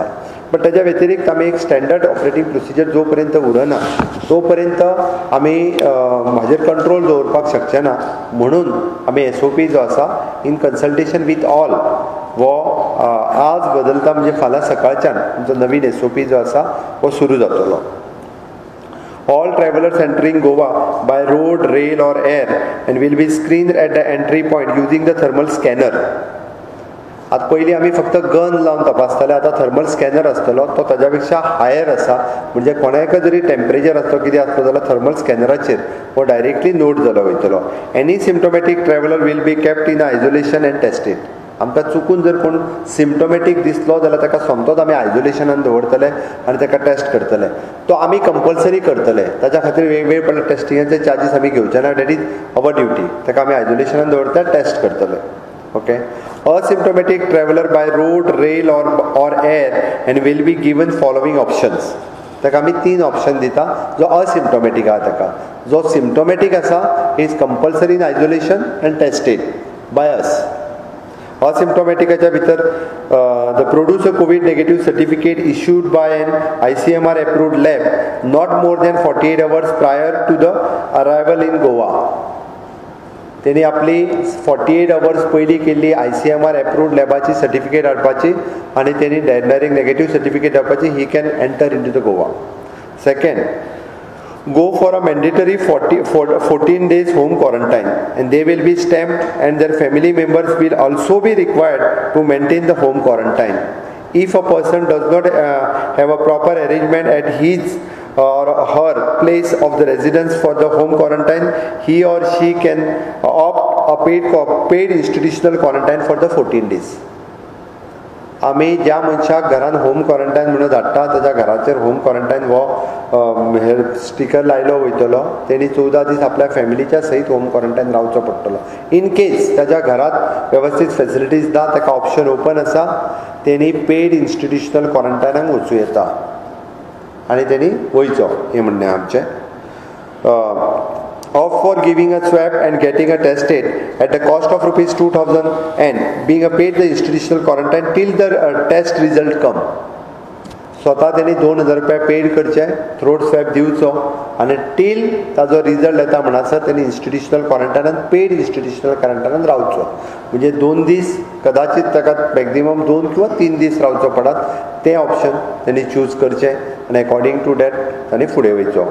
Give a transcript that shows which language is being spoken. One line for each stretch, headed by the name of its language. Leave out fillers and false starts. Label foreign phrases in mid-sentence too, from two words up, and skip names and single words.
Konkani: बट ताज्या व्यतिरिक्त आमी एक
English: standard operating procedure
Konkani: जो पर्यंत उरना तो पर्यंत आमी हाजेर कंट्रोल दवरपाक शकचे ना. म्हणून आमी SOP जो आसा
English: in consultation with all
Konkani: वो आज बदलता. म्हणजे फाल्यां सकाळच्यान आमचो नवीन SOP जो आसा हो सुरू जातलो.
English: All travelers entering Goa by road, rail or air and will be screened at the entry point using the thermal scanner.
Konkani: आतां पयलीं आमी फक्त गन लावन तपासताले, आतां
English: thermal scanner
Konkani: आसतलो. तो ताज्या पेक्षा हायर आसा. म्हणजे कोणायकय जरी टेम्परेचर आसलो, कितें आसलो जाल्यार थर्मल स्कॅनराचेर हो
English: directly note
Konkani: जालो वयतलो.
English: any symptomatic traveller will be kept in isolation and tested.
Konkani: आमकां चुकून जर कोण सिम्टोमॅटीक दिसलो जाल्यार ताका सोमतोच आमी आयसोलेशनान दवरतले आनी ताका टेस्ट करतले. तो आमी कंपल्सरी करतले. ताच्या खातीर वेगवेगळे पडले टेस्टिंगाचे चार्जीस आमी घेवचे ना.
English: that is our duty.
Konkani: ताका आमी आयसोलेशनान दवरतले, टेस्ट करतले. ओके.
English: Asymptomatic traveler by road, rail or air and will be given following options.
Konkani: ताका आमी 3 ऑप्शन दिता. जो असिम्टोमॅटीक आहा ताका. जो सिम्टोमॅटीक आसा
English: is compulsory in isolation and tested by us.
Konkani: असिम्टोमॅटिकाच्या भितर
English: the produce a COVID negative certificate issued by an ICMR approved lab not more than 48 hours prior to the arrival in Goa.
Konkani: तेणी आपली 48 hours पयलीं केल्ली ICMR approved लॅबाची सर्टिफिकेट हाडपाची आनी तेणी
English: direct negative certificate
Konkani: हाडपाची.
English: he can enter into the Goa. सेकंड, go for a mandatory 14 days home quarantine and they will be stamped and their family members will also be required to maintain the home quarantine. If a person does not have a proper arrangement at his or her place of the residence for the home quarantine, he or she can opt a paid institutional quarantine for the 14 days.
Konkani: आमी ज्या मनशाक घरान
English: home quarantine
Konkani: म्हणून धाडटा ताच्या घराचेर
English: home quarantine
Konkani: हो स्टिकर लायलो वयतलो. तेणी 14 दीस आपल्या फॅमिलीच्या सयत
English: home quarantine
Konkani: रावचो पडटलो.
English: in case
Konkani: ताच्या घरात वेवस्थीत फॅसिलिटीज ना, ताका
English: option open
Konkani: आसा, तेणी
English: paid institutional
Konkani: क्वॉरंटायनाक वचूं येता आनी तेणी वयचो. हें म्हणणें आमचें.
English: Opt for giving a swab and getting a tested at the cost of ₹2,000 and being paid the institutional quarantine till the test result come.
Konkani: स्वता तेणी ₹2,000 पेड करचे,
English: throat swab
Konkani: दिवचो आनी टील ताजो रिजल्ट येता म्हणसर तेणी इन्स्टिट्युशनल क्वॉरंटायनान
English: paid institutional
Konkani: क्वॉरंटायनान रावचो. म्हणजे 2 दीस कदाचित ताका मॅक्झिमम 2 किंवा 3 दीस रावचो पडत. तें ऑप्शन तेणी चूज करचें आनी
English: according to that
Konkani: तांणी फुडें वयचो.